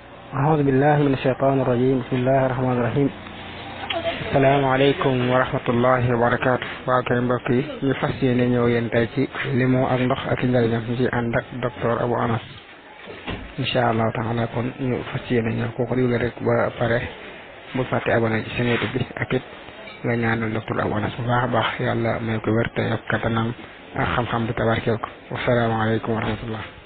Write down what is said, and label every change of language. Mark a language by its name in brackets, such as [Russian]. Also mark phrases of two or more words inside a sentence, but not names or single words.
[Arabic] أعوذ بالله من الشيطان الرجيم بسم الله الرحمن الرحيم السلام عليكم ورحمة الله وبركاته [Wolof] وكاي مبكي ñu fas yéene ñëw yéen tey ci limon ak ndox ak njariñam ci ànd ak docteur Abou Anas [Arabic] إن شاء الله تعالى [Wolof] kon ñu fas yéene ñëw ko digle rek ba pare bu fàtte abonné ci seen YouTube bi ak it nga ñaanal docteur Abou Anas bu baax a baax yàlla may ko wér te yokk kattanam ak xam-xam bi tabarkeel ko [Arabic] والسلام عليكم ورحمة الله